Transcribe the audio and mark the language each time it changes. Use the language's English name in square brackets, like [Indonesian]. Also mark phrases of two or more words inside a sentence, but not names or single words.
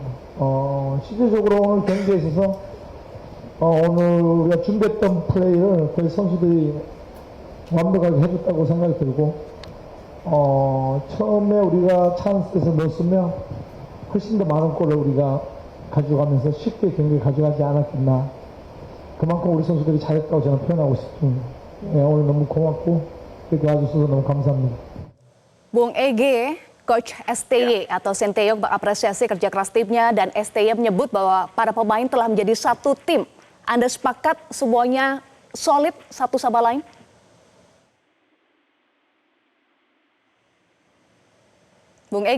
[Korean] 실질적으로 오늘 경기에 있어서 오늘 우리가 준비했던 플레이를 거의 선수들이 완벽하게 해줬다고 생각이 들고 처음에 우리가 찬스에서 넣었으면 훨씬 더 많은 골을 우리가 가져가면서 쉽게 경기를 가져가지 않았겠나. 그만큼 우리 선수들이 잘했다고 저는 표현하고 싶습니다. 예, 오늘 너무 고맙고 이렇게 와주셔서 너무 감사합니다. [Indonesian] Bung Ege, Coach STY atau Sinteyong mengapresiasi kerja keras timnya dan STY menyebut bahwa para pemain telah menjadi satu tim. Anda sepakat semuanya solid satu sama lain? Bung Ege.